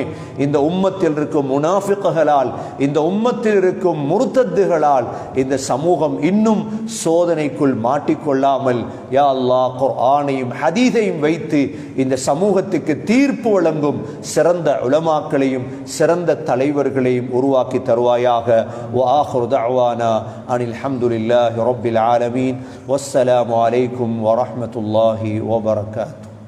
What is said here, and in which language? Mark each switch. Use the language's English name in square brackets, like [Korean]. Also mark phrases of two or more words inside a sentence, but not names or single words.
[Tamil] இந்த உம்மத்தில் இருக்கும் முனாஃபிக்குகளால், இந்த உம்மத்தில் இருக்கும் முர்தத்துகளால் இந்த சமூகம் இன்னும் சோதனைக்குள் மாட்டிக்கொள்ளாமல் [Arabic] يا الله [Tamil] குர்ஆனையும் ஹதீஸையும் வைத்து இந்த சமூகத்துக்கு தீர்ப்பு வழங்கும் சிறந்த உலமாக்களையும் சிறந்த தலைவர்களையும் உருவாக்கி தருவாயாக. [Arabic] وآخر دعوانا أن الحمد لله رب العالمين والسلام عليكم ورحمة الله وبركاته.